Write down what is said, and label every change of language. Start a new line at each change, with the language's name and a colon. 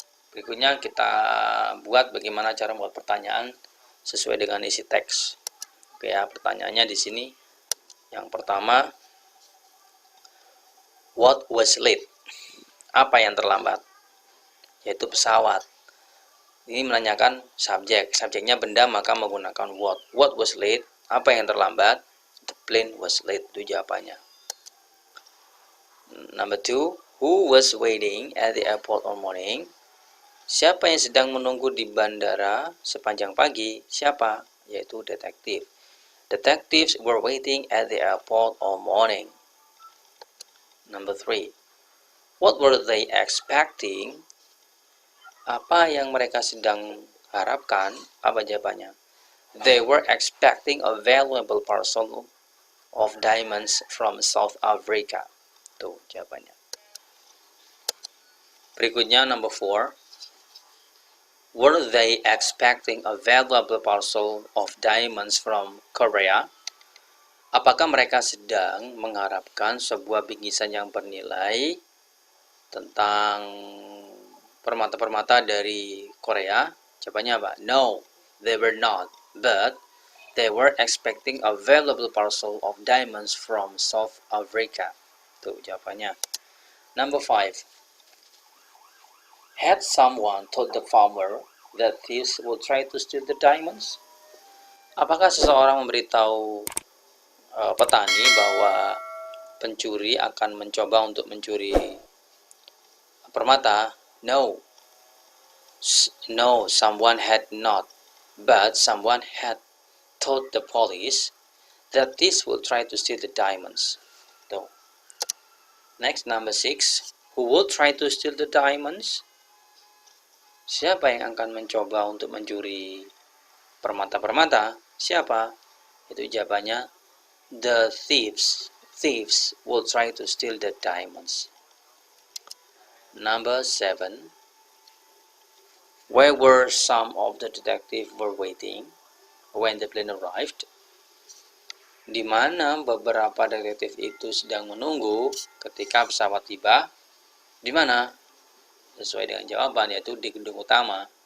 Indonesian: Berikutnya kita buat bagaimana cara membuat pertanyaan sesuai dengan isi teks. Oke ya, pertanyaannya di sini. Yang pertama,
English: what was late?
Indonesian: Apa yang terlambat? Yaitu pesawat. Ini menanyakan subjek. Subjeknya benda, maka menggunakan what.
English: What was late?
Indonesian: Apa yang terlambat?
English: The plane was late.
Indonesian: Itu jawabannya.
English: Number 2. Who was waiting at the airport all morning?
Indonesian: Siapa yang sedang menunggu di bandara sepanjang pagi? Siapa? Yaitu detektif.
English: Detectives were waiting at the airport all morning. Number 3. What were they expecting?
Indonesian: Apa yang mereka sedang harapkan? Apa jawabannya?
English: They were expecting a valuable parcel of diamonds from South Africa.
Indonesian: Tuh jawabannya. Berikutnya
English: number 4. Were they expecting a valuable parcel of diamonds from Korea?
Indonesian: Apakah mereka sedang mengharapkan sebuah bingkisan yang bernilai tentang permata-permata dari Korea? Jawabannya apa?
English: No, they were not. But they were expecting a valuable parcel of diamonds from South Africa.
Indonesian: Tuh jawabannya.
English: Number 5. Had someone told the farmer that thieves would try to steal the diamonds?
Indonesian: Apakah seseorang memberitahu petani bahwa pencuri akan mencoba untuk mencuri permata?
English: No, someone had not. But someone had told the police that thieves will try to steal the diamonds. So, next, number 6. Who will try to steal the diamonds?
Indonesian: Siapa yang akan mencoba untuk mencuri permata-permata? Siapa? Itu jawabannya
English: the thieves. Thieves will try to steal the diamonds. Number 7. Where were some of the detectives were waiting when the plane arrived?
Indonesian: di mana beberapa detektif itu sedang menunggu ketika pesawat tiba. Di mana? Sesuai dengan jawaban, yaitu di gedung utama.